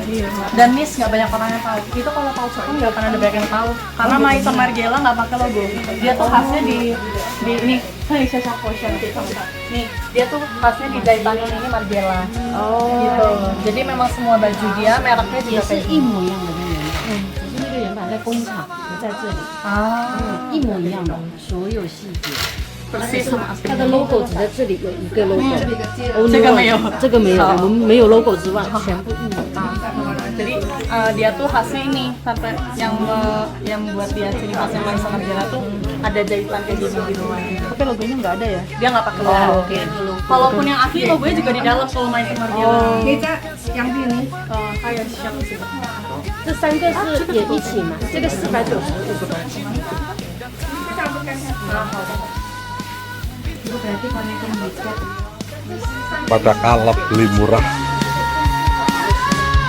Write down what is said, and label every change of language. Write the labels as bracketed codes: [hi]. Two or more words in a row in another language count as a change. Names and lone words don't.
[id] Dan Miss nggak banyak orang yang tahu. Itu kalau tahu pun nggak pernah ada banyak yang tahu. Karena Maisa Margiela nggak pakai logo. Dia tuh khasnya di ini. Nih saya potion nih, dia tuh khasnya di jahitan ini Margiela. Oh. Gitu. Jadi memang semua baju dia mereknya juga kayak [zh] 一模一样的那个，只是那个原版在工厂，不在这里，一模一样的，所有细节。 [id] persis sama asli. [zh] 它的 logo 只在这里有一个 logo，这个没有，这个没有，我们没有 logo之外，全部一模一样。 [id] Jadi dia tuh khasnya ini sampai yang buat dia ciri khasnya Maisa Margiela tuh ada jahitan kayak gini di luar. Tapi logonya nggak ada ya? Dia nggak pakai logo. Kalaupun yang asli logonya juga di dalam kalau Maisa Margiela. yang ini kayak siap sih. [zh] 这三个是也一起嘛？这个495。 [id] itu berarti kalau itu diskon Pada kalap beli murah.